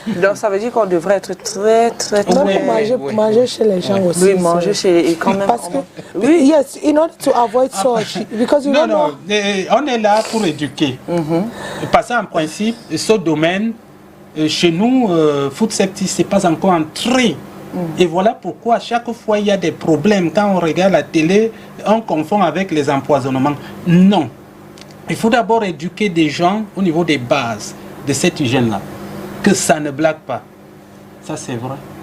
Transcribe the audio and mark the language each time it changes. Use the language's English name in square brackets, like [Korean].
[French] Donc ça veut dire qu'on devrait être très manger chez les gens aussi. Oui, manger chez quand même. Parce que, [English] yes, in order to avoid such, because you don't know. [French] On est là pour éduquer. Parce qu'en principe, ce domaine, chez nous, food safety, c'est pas encore entré. Et voilà pourquoi à chaque fois il y a des problèmes. Quand on regarde la télé, on confond avec les empoisonnements. Non. Il faut d'abord éduquer des gens au niveau des bases de cette hygiène-là. Que ça ne blague pas. Ça, c'est vrai.